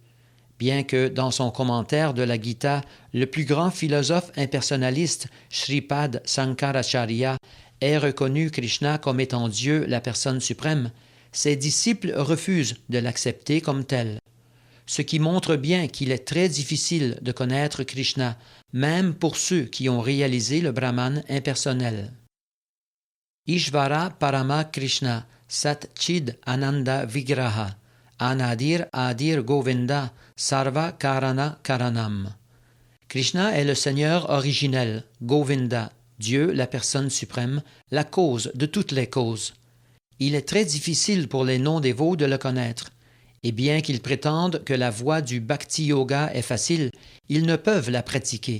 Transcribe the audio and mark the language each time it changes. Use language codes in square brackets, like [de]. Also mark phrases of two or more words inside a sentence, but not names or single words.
[fr] Bien que, dans son commentaire de la Gita, le plus grand philosophe impersonnaliste, Shripad Sankaracharya, ait reconnu Krishna comme étant Dieu, la personne suprême, ses disciples refusent de l'accepter comme tel. Ce qui montre bien qu'il est très difficile de connaître Krishna, même pour ceux qui ont réalisé le Brahman impersonnel. [sa] ईश्वरः परमः कृष्णः सच्चिदानन्द विग्रहः अनादिः आदिः गोविन्दः सर्व कारण कारणम्. [fr] Krishna est le Seigneur originel, Govinda, Dieu, la personne suprême, la cause de toutes les causes. Il est très difficile pour les non-dévots de le connaître, et bien qu'ils prétendent que la voie du bhakti-yoga est facile, ils ne peuvent la pratiquer.